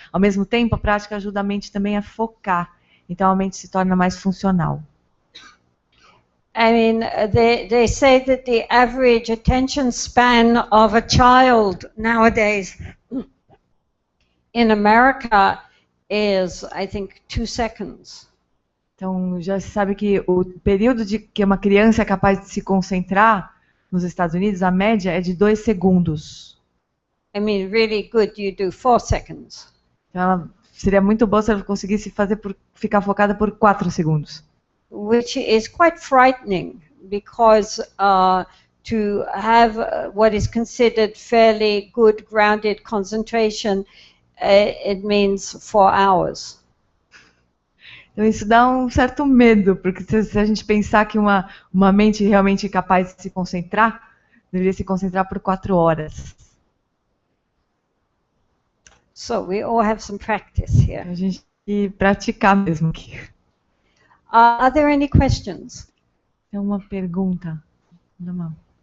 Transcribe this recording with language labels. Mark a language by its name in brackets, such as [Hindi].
[Portuguese] Ao mesmo tempo, a prática ajuda a mente também a focar. Então, a mente se torna mais funcional. [English] I mean, they say that the average attention span of a child nowadays in America is, I think, 2 seconds. [Portuguese] Então, já se sabe que o período de que uma criança é capaz de se concentrar nos Estados Unidos, a média é de 2 segundos. [English] I mean, really good, you do 4 seconds. [Portuguese] Então, seria muito bom se ela conseguisse ficar focada por 4 segundos. [English] Which is quite frightening, because to have what is considered fairly good grounded concentration, it means 4 hours. [Portuguese] Então isso dá um certo medo, porque se a gente pensar que uma mente realmente capaz de se concentrar, deveria se concentrar por 4 horas. [English] So we all have some practice here. [Portuguese] A gente tem que praticar mesmo aqui. [English] Are there any questions? [Portuguese] Tem uma pergunta. Não.